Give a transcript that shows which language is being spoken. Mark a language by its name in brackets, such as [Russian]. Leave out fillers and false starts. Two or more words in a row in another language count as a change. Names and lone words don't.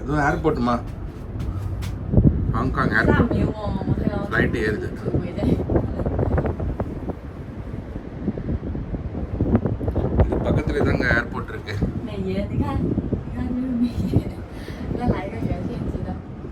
[Tamil] அதுவும் ஏர்போர்ட்டுமா, ஹாங்காங் ஏர்போர்ட். ஃப்ளைட்டு ஏறுது. இது பக்கத்தில் தாங்க ஏர்போர்ட் இருக்கு. [Chinese] 美颜，你看这个美颜，再来一个圆片机的。